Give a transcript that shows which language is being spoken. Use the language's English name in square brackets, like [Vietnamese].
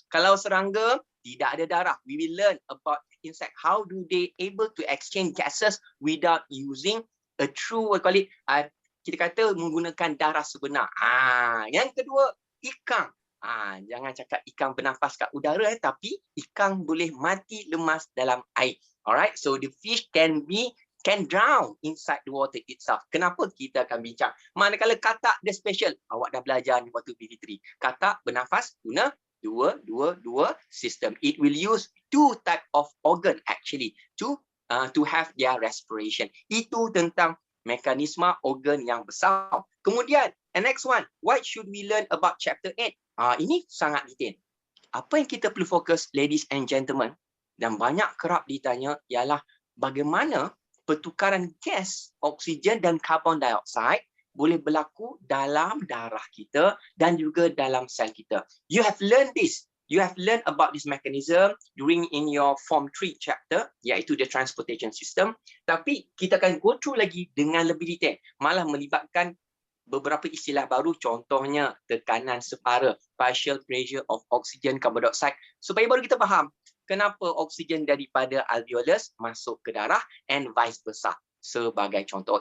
[Malay] Kalau serangga tidak ada darah. [English] We will learn about insect. How do they able to exchange gases without using a true, [Malay] kita kata menggunakan darah sebenar. Yang kedua, ikan. Jangan cakap ikan bernafas kat udara, tapi ikan boleh mati lemas dalam air. [English] Alright, so the fish can drown inside the water itself. [Malay] Kenapa kita akan bincang? Manakala katak dia special. Awak dah belajar ni waktu PT3. Katak bernafas guna dua sistem. [English] It will use 2 type of organ actually to have their respiration. [Malay] Itu tentang mekanisme organ yang besar. Kemudian, [English] the next one, what should we learn about chapter 8? [Malay] Ini sangat detail. Apa yang kita perlu fokus, [English] ladies and gentlemen, [Malay] dan banyak kerap ditanya ialah bagaimana pertukaran gas, oksigen dan karbon dioksida boleh berlaku dalam darah kita dan juga dalam sel kita. [English] You have learned this. You have learned about this mechanism during in your Form 3 chapter, iaitu the transportation system. [Malay] Tapi kita akan [English] go through [Malay] lagi dengan lebih detail. Malah melibatkan beberapa istilah baru, contohnya tekanan separa, [English] partial pressure of oxygen, carbon dioxide, [Malay] supaya baru kita faham kenapa oksigen daripada alveolus masuk ke darah [English] and vice versa. [Malay] Sebagai contoh.